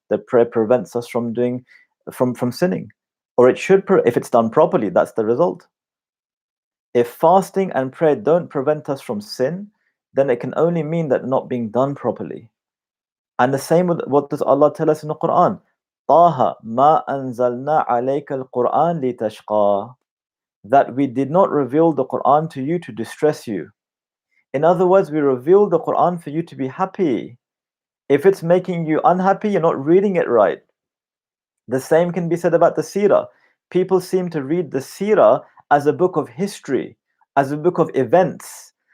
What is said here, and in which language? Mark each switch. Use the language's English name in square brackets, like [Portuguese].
[English] The prayer prevents us from from sinning, or it should, if it's done properly, that's the result. If fasting and prayer don't prevent us from sin, then it can only mean that not being done properly. And the same with what does Allah tell us in the Quran? [Arabic] طه ما أنزلنا عليك القرآن لتشقى. [English] That we did not reveal the Quran to you to distress you. In other words, we revealed the Quran for you to be happy. If it's making you unhappy, you're not reading it right. The same can be said about the Seerah. People seem to read the Seerah as a book of history, as a book of events.